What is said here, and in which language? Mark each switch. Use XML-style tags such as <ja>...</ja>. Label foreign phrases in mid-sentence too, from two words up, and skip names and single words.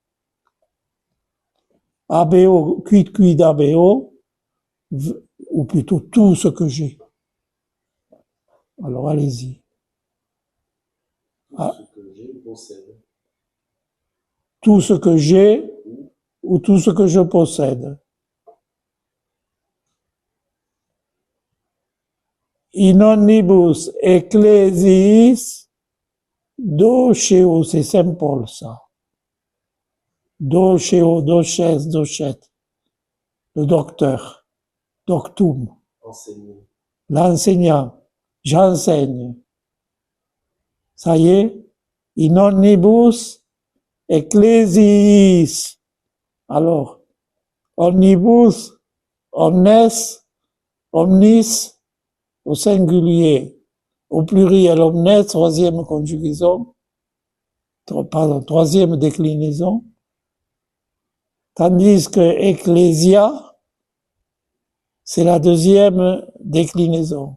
<la>ABO, quid ABO,</la> <fr>ou plutôt tout ce que j'ai. Alors allez-y. Tout ce que j'ai possède. Tout ce que j'ai ou tout ce que je possède.</fr> <la>In omnibus ecclesiis doceo,</la> <fr>c'est Saint Paul ça.</fr> <la>Doceo, doces, docet.</la> <fr>Le docteur. Doctum. Enseigner. L'enseignant. J'enseigne. Ça y est.</fr> <la>In omnibus ecclesiis. Alors, omnibus, omnes, omnis,</la> <fr>au singulier, au pluriel omnes, troisième conjugaison, pardon, troisième déclinaison, tandis que ecclésia, c'est la deuxième déclinaison.</fr>